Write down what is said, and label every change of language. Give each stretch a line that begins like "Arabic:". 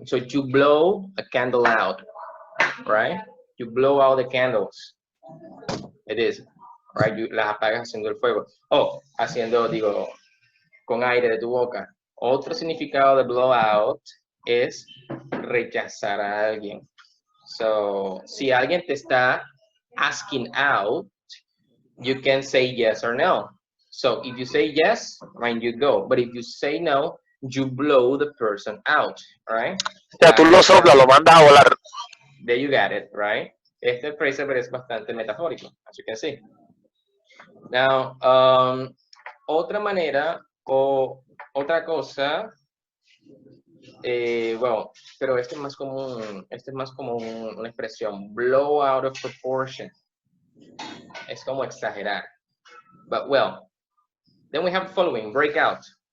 English: So you blow a candle out, right? You blow out the candles. It is, right?
Spanish: You las apagas haciendo el fuego. O haciendo, digo, con aire de tu boca. Otro significado de blow out es rechazar a alguien.
English: So,
Spanish: si alguien te está
English: asking out, you can say yes or no. So, if you say yes, right, you go. But if you say no, you blow the person out, right?
Spanish: O sea, tú lo soplas, lo mandas a volar.
English: There you got it, right?
Spanish: Este phrasal verb es bastante metafórico,
English: as you can see.
Spanish: Now, otra manera o otra cosa, bueno, pero este es más como una expresión,
English: blow out of proportion.
Spanish: Es como exagerar.
English: But well, then we have the following, break out.